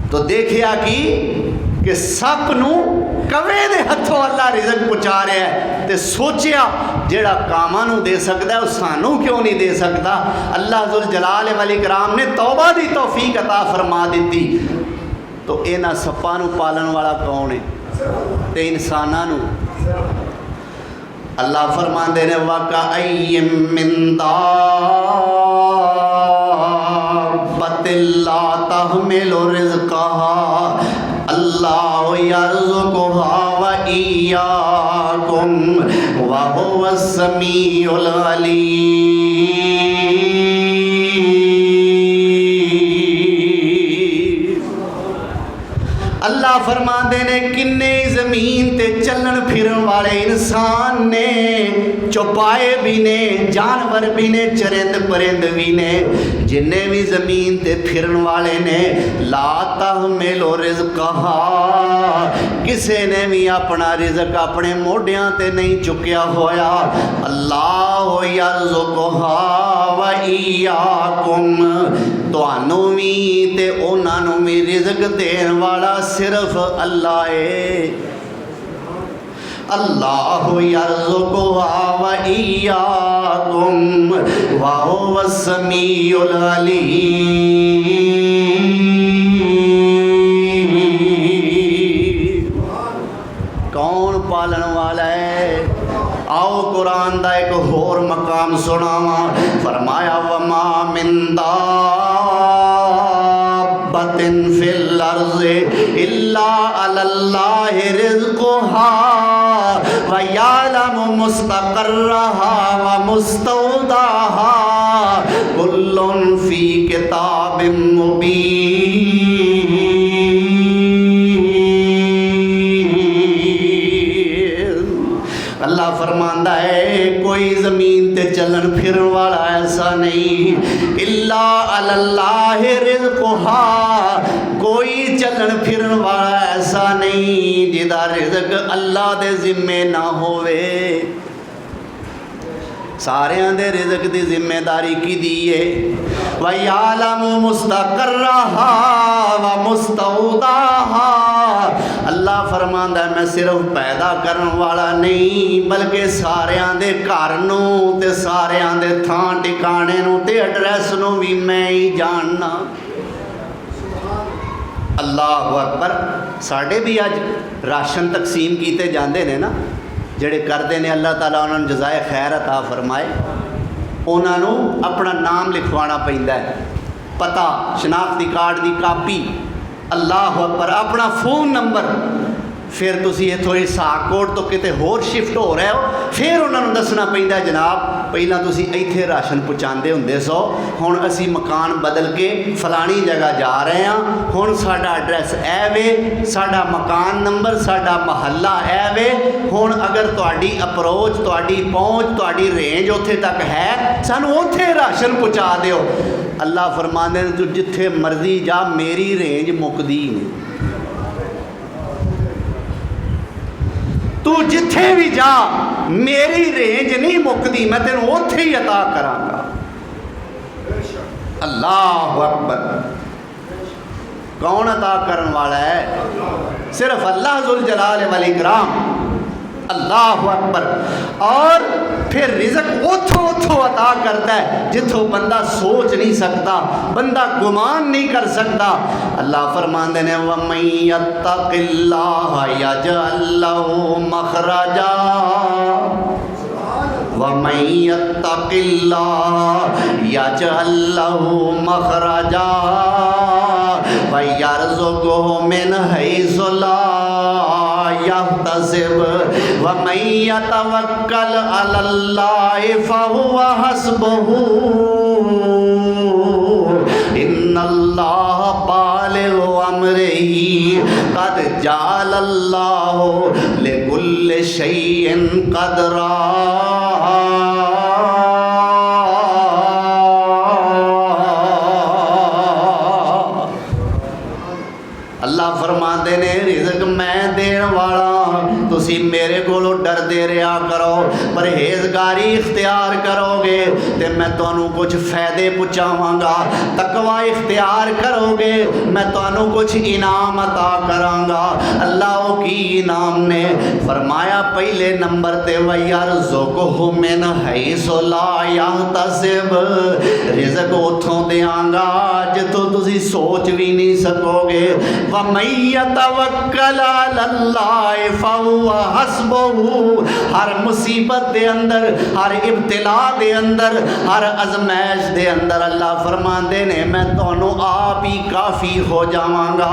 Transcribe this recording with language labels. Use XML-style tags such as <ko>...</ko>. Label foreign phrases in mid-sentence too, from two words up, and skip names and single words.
<pa>تو ویکھیا کہ سپ نوں کاں دے ہتھوں اللہ رزق پہنچا رہا ہے، تو سوچیا جہڑا کاواں نوں دے سکدا ہے او سانوں کیوں نہیں دے سکتا. اللہ جل جلال ول اکرام نے توبہ دی توفیق عطا فرما دی. تو اینہاں سپاں نوں پالن والا کون ہے? تے انساناں نوں اللہ فرماندے نے</pa> <ar>وكأين من دابة لا تحمل رزقها الله يرزقها وإياكم وهو السميع العليم.</ar> <pa>اللہ فرماتے نے کنے زمین تے چلن پھرن والے انسان نے، چوپائے بھی نے، جانور بھی نے، چرند پرند بھی نے، جنے بھی زمین تے پھرن والے نے,</pa> <ar>لا تحمل رزقها,</ar> <pa>کسے نے بھی اپنا رزق اپنے موڈھیاں تے نہیں چکیا ہویا.</pa> <ar>الله يرزقها وإياكم,</ar> <pa>تہانوں بھی تے اوہناں نوں بھی رزق دین والا صرف اللہ ہے.</pa> <ar>الله يرزقها وإياكم وهو السميع العليم.</ar> <ur>کون پالن والا ہے?</ur> <pa>آؤ قرآن کا ایک ہور مقام سناواں.</pa> <ar>فرمايا وما من دابة في الأرض إلا على الله رزقها ويعلم مستقرها ومستودعها كل في كتاب مبين.</ar> <pa>اللہ فرماندا ہے کوئی زمین تے چلن پھرن والا ایسا نہیں,</pa> <ar>إلا على الله رزقها,</ar> <pa>کوئی چلن پھرن والا ایسا نہیں جدا رزق اللہ دے ذمے نہ ہووے. ساریاں دے رزق دی ذمہ داری کی دی ہے.</pa> <ar>ويعلم مستقرها ومستودعها,</ar> <pa>اللہ فرماندا میں صرف پیدا کرنے والا نہیں بلکہ ساریاں دے گھر نوں تے ساریاں دے تھاں ٹھکانے نوں تے ایڈریس نوں بھی میں ہی جاننا.</pa> <ar>الله أكبر.</ar> <pa>ساڈے بھی اج راشن تقسیم کیے جاتے ہیں نا، جہڑے کرتے ہیں اللہ تعالیٰ انہوں نے جزائے خیر عطا فرمائے. انہوں نے اپنا نام لکھوانا پیندا ہے، پتہ، شناختی کارڈ کی کاپی,</pa> <ar>الله أكبر,</ar> <pa>اپنا فون نمبر. پھر تسی ایتھوں حساکوٹ تو کتے ہور شفٹ ہو رہے ہو، پھر انہوں نے دسنا پیندا جناب پہلا تسی ایتھے راشن پہنچاتے ہوندے سو، ہن اسی مکان بدل کے فلانی جگہ جا رہے ہیں، ہن ساڈا ایڈریس اے وے، ساڈا مکان نمبر، ساڈا محلہ اے وے، ہن اگر تہاڈی اپروچ، تہاڈی پہنچ، تہاڈی رینج اوتھے تک ہے، سانوں اوتھے راشن پہنچا دیو. اللہ فرماندے نے تو جتھے مرضی جا، میری رینج مکدی نہیں، تو جتھے بھی جا میری رینج نہیں مکدی، میں تینوں اوتھے ہی عطا کراں گا.</pa> <ar>الله أكبر.</ar> <ur>کون عطا کرنے والا ہے? صرف اللہ جل جلال ول اکرام.</ur> <ar>الله أكبر.</ar> <ur>اور پھر رزق اوتھوں اوتھوں عطا کرتا ہے جتھوں بندہ سوچ نہیں سکتا، بندہ گمان نہیں کر سکتا.</ur> <pa>اللہ فرماتے نے</pa> <ar>ومن يتق الله يجعل له مخرجا ومن يتق الله يجعل له مخرجا ويرزقه من حيث لا يحتسب ومن يتوكل على الله فهو حسبه إن الله بالغ أمره قد جعل الله لكل شيء قدرا.</ar> <pa>اللہ فرماتے نے رزق میں دینے والا، تسی میرے کولوں ڈردے رہا کرو، پرہیز پرہیزگاری اختیار کرو گے تو میں تہانوں کچھ فائدے پہنچاواں گا، تقویٰ اختیار کرو گے میں تہانوں کچھ انعام عطا کراں گا. اللہ کی انعام نے فرمایا پہلے نمبر تے</pa> <ar>ويرزقه من حيث لا يحتسب,</ar> <pa>رزق اوتھوں دینگا جتھوں تسی سوچ بھی نہیں سکو گے.</pa> <ar>ومن يتوكل على الله فهو حسبه,</ar> <pa>ہر مصیبت دے اندر، ہر ابتلا دے اندر، ہر آزمائش دے اندر اللہ فرماتے نے میں تہانوں آپ ہی کافی ہو جاواں گا.</pa>